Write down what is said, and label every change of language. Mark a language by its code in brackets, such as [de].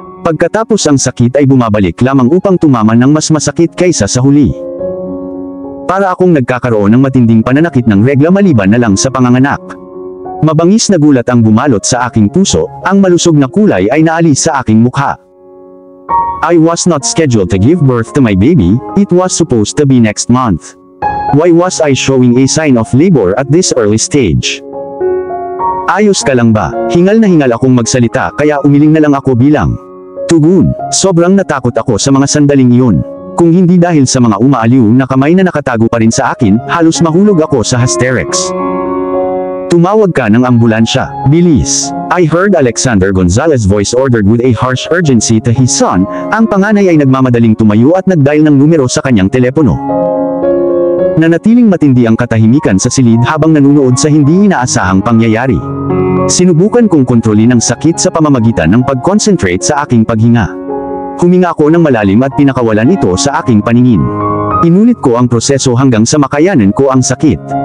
[tl] Pagkatapos ang sakit ay bumabalik lamang upang tumaman ng mas masakit kaysa sa huli. Para akong nagkakaroon ng matinding pananakit ng regla maliban na lang sa panganganak. Mabangis na gulat ang bumalot sa aking puso, ang malusog na kulay ay naalis sa aking mukha. [en] I was not scheduled to give birth to my baby, it was supposed to be next month. Why was I showing a sign of labor at this early stage? [tl] Ayos ka lang ba? Hingal na hingal akong magsalita kaya umiling na lang ako bilang tugon. Sobrang natakot ako sa mga sandaling iyon. Kung hindi dahil sa mga umaaliw na kamay na nakatago pa rin sa akin, halos mahulog ako sa hysterics. Tumawag ka ng ambulansya. Bilis. [en] I heard Alexander Gonzalez voice ordered with a harsh urgency to his son. [tl] Ang panganay ay nagmamadaling tumayo at nagdial ng numero sa kanyang telepono. Nanatiling matindi ang katahimikan sa silid habang nanunood sa hindi inaasahang pangyayari. Sinubukan kong kontrolin ang sakit sa pamamagitan ng pag-concentrate sa aking paghinga. Huminga ako ng malalim at pinakawalan ito sa aking paningin. Inulit ko ang proseso hanggang sa makayanan ko ang sakit.